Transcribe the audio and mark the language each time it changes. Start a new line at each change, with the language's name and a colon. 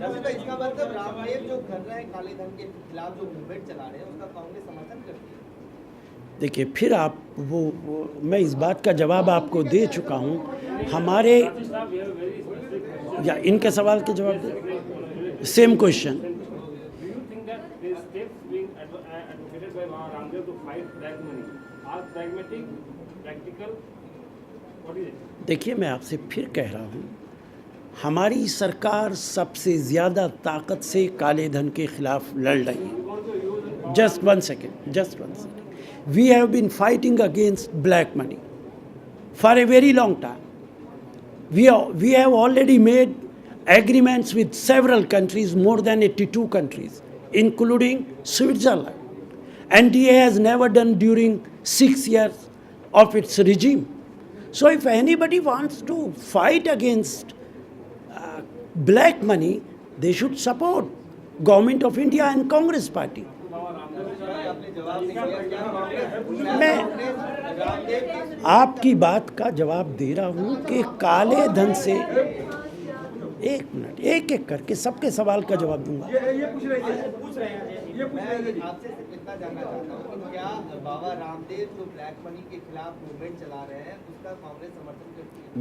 Hindi: इसका मतलब रामदेव जो कर रहे हैं काले धन के खिलाफ जो मूवमेंट चला रहे हैं उसका कांग्रेस समर्थन करती है। देखिए, फिर आप वो मैं इस बात का जवाब आपको दे चुका हूँ। हमारे या इनके सवाल के जवाब दे,
English: Same question. Do you think that the steps being advocated by Ramdev to fight black money are pragmatic, practical? What is it?
Hindi: देखिए, मैं आपसे फिर कह रहा हूँ, हमारी सरकार सबसे ज़्यादा ताकत से काले धन के खिलाफ लड़ रही है।
English: Just one second. We have been fighting against black money for a very long time. We have already made agreements with several countries, more than 82 countries, including Switzerland. NDA has never done during 6 years of its regime. So if anybody wants to fight against black money, they should support Government of India and Congress Party.
Hindi: मैं आपकी बात का जवाब दे रहा हूँ कि काले धन से, एक मिनट, एक एक करके सबके सवाल का जवाब दूंगा। ये पूछ रहे हैं मैं आपसे इतना जानना चाहता हूँ कि क्या बाबा रामदेव जो ब्लैक मनी के खिलाफ मूवमेंट चला रहे हैं उसका कांग्रेस समर्थन करती है?